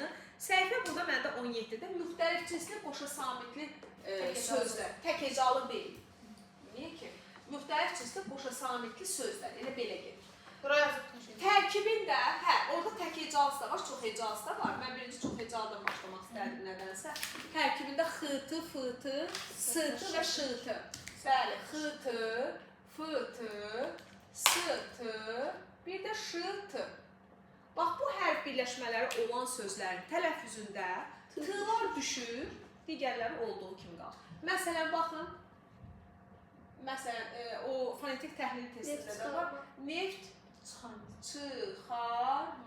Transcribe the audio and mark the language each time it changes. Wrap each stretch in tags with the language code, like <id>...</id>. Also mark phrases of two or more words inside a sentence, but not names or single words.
<az>Səhifə burada məndə 17-də müxtəlif cinsli qoşa samitli sözlər, tək hecalı deyil. Niyə ki? Müxtəlif cinsli qoşa samitli sözlər, elə belə gedir. Tərkibində, hə, orada tək hecalısı da var, çox hecalısı da var. Mən birinci çox hecalıdan başlamaq istərdim nədənsə. Tərkibində x-tı, f-tı, s-tı və ş-tı. Bəli, x-tı, f-tı, s-tı, bir də ş-tı. Bax, bu hərf birləşmələri olan sözlərin tələffüzündə t-lar düşür, digərləri olduğu kimi qalır. Məsələn, baxın. Məsələn, o fonetik təhlil testində də var. Neft çıxarma.</az>